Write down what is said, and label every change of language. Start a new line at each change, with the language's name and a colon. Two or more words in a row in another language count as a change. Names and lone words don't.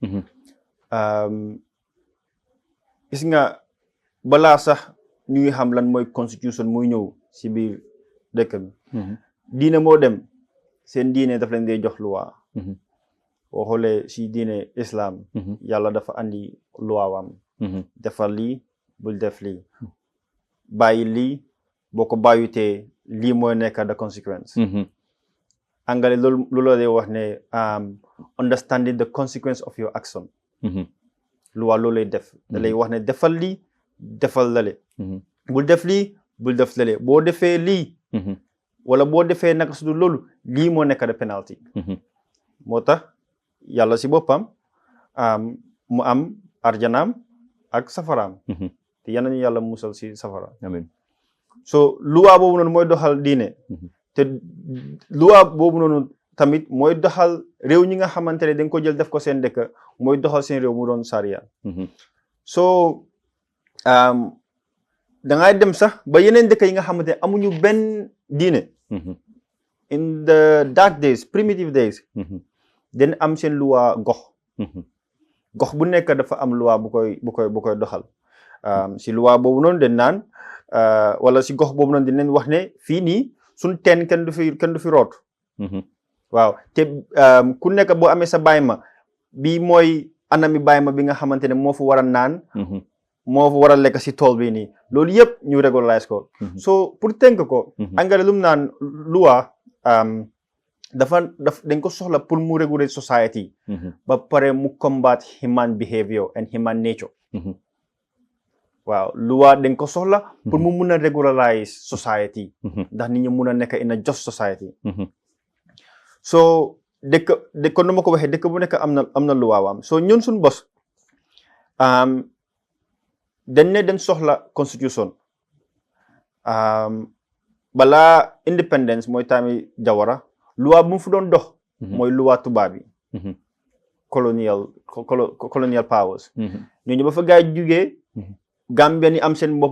Wolof: gis nga balaa sax ñuy xam lan mooy constitution muy ñëw si biir dëkk bi diine moo dem seen diine daf leen dee jox loi boo xoolee si diine islam yàlla dafa andi loi wam defal lii bul def lii bàyyi lii boo ko bàyyutee lii mooy nekk the consequence angale loolu la dee wax ne
English: understanding the consequence of your action
Wolof: loi loolu lay def da lay wax ne defal lii defal lale bul def lii bul def lale boo defee lii wala boo defee naka su dul loolu lii moo nekk de penalty moo tax yàlla si boppam mu am arjanaam ak safaraam te yal nañu yàlla musal si safara amiin so loi boobu noonu mooy doxal diine te loi boobu noonu tamit mooy doxal réew ñi nga xamante ne dañ ko jël def ko seen dëkk mooy doxal seen réew mu doon sariya so dangay dem sax ba yeneen dëkk yi nga xamante ne amuñu benn diine
English: in the dark days primitive days
Wolof: dañ am seen loi gox bu nekk dafa am loi bu koy doxal si loi boobu noonu dañ naan wala si gox boobu noonu dinañ wax ne fii nii suñ teen kenn du fi root waaw te ku nekk boo amee sa bàyyi bi mooy anami bàyyi bi nga xamante ne moo fa war a naan moo fa war a lekk si tool bi nii loolu yëpp ñu régulariser ko so pour tënk ko angale lu mu naan loi dañ ko soxla pour mu réguler society ba pare mu combat
English: human behavior and human nature
Wolof: waaw loi dañ ko soxla pour mu mun a regularize society ndax nit ñi mun a nekk
English: in a just society
Wolof: so dëkk nu ma ko waxee dëkk bu nekk am na loi waam so ñun suñ bos dañ ne dañ soxla constitution balaa independence mooy taami Jawara loi bu mu fu doon dox mooy loi tubaab yi
English: colonial powers
Wolof: ñooñu ba fa gaay jugee Gambia ni am seen bopp